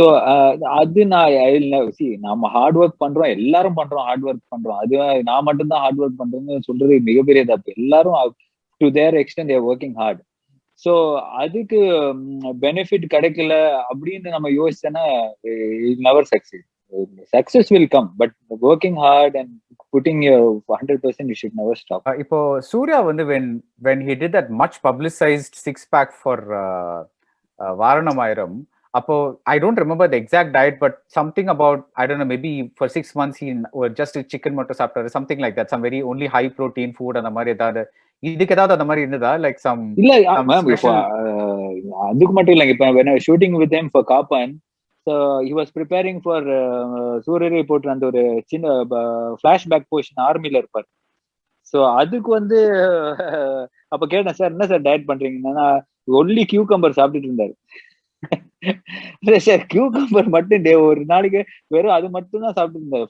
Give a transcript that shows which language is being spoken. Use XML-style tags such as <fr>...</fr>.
<ta>So அது நம்ம hard work பண்றோம், எல்லாரும் பண்றோம், ஹார்ட் ஒர்க் பண்றோம். அது நான் மட்டும்தான் ஹார்ட் ஒர்க் பண்றேன்னு சொல்றது மிகப்பெரிய தப்பு. எல்லாரும்</ta> <en>To their extent their working hard.</en> <ta>So அதுக்கு பெனிஃபிட் கிடைக்கல அப்படின்னு நம்ம யோசிச்சோன்னா</ta> <en>Never succeed. Success will come, but working hard and putting your 100%, you should never stop.</en> <ta>இப்போ சூர்யா வந்து</ta> <en>when he did that much publicized six pack for Vaaranamaayiram,</en> <ta>அப்போ</ta> <en>I don't remember the exact diet, but something about, I don't know, maybe for 6 months he just chicken</en> <ta>மட்டும் சாப்பிட்டாரு,</ta> <en>something like that, some very only high protein food</en> <ta>அந்த மாதிரி ஏதாவது. இதுக்கு ஏதாவது அந்த மாதிரி இருந்ததா? லைக் சம் இல்ல மேம், இப்போ அதுக்கு மட்டும் இல்லைங்க.</ta> <en>இப்போ when I was shooting with them for Kapan, so he was preparing for</en> <ta>சூரியரை போட்டு அந்த ஒரு சின்ன ஃபிளாஷ்பேக் போர்ஷன் ஆர்மில இருப்பார். ஸோ அதுக்கு வந்து அப்ப கேட்டேன், சார் என்ன சார் டயட் பண்றீங்கன்னா ஒன்லி கியூகம்பர் சாப்பிட்டுட்டு இருந்தாரு. சார் கியூகம்பர் மட்டும் ஒரு நாளைக்கு வெறும் அது மட்டும் தான் சாப்பிட்டு இருந்தாரு.</ta>